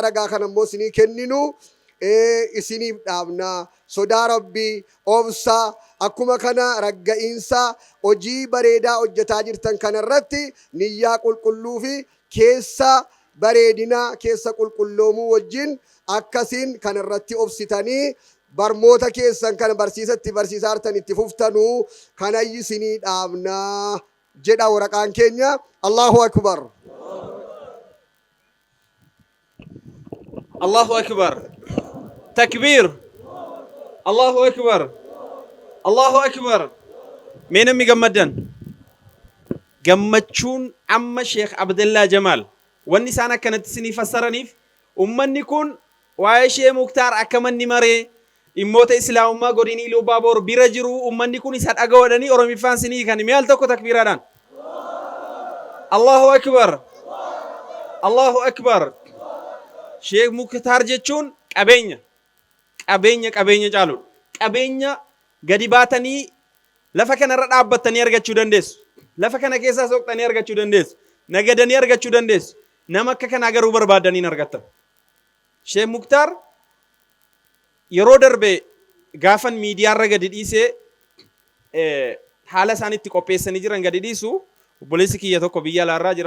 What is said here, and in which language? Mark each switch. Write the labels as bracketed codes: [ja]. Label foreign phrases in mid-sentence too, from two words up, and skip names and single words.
[om] ragaa kana immoo isinii kenninu isiniif dhaabna sodaa rabbii obsa akkuma kana ragga'iinsa hojii bareedaa hojjetaa jirtan kanarratti niyyaa qulqulluu fi keessa bareedinaa keessa qulqulloomuu wajjin akkasiin kanarratti obsitanii barmoota keessan kana barsiisatti barsiisaa jirtan itti fuftanuu kanayyi isinii dhaabna jedha waraqaan keenya. [ar] الله أكبر. الله أكبر. تكبير. الله أكبر. الله أكبر. [om] Meenam mi gammadan. Gammachuun amma Sheekh Abdullah Jamaal wanni isaan akkanatti isinii fassaraniif ummanni kun waa'ee Sheekh Muktaar akka manni maree dhimmoota islaamummaa godina Iluu Abbaaboor bira jiru ummanni kun isa dhagawadhanii oromiffaan isinii kan mi'aal tokko takbiiraadhaan. [ar] الله أكبر. الله أكبر. [om] Sheekh Muktaar jechuun qabeenya caalu qabeenya gadi baatanii lafa kanarra dhaabbattanii argachuu dandeessu. Lafa kana keessaa soqxanii argachuu dandeessu. Nagadanii argachuu dandeessu. Nama akka kanaa garuu barbaadanii argattan. Sheekh Muktaar yeroo darbe gaafan miidiyaarra gadi dhiisee haala isaanitti qopheessanii jiran gadi dhiisu obboleessi kiyya tokko biyya alaarraa jira.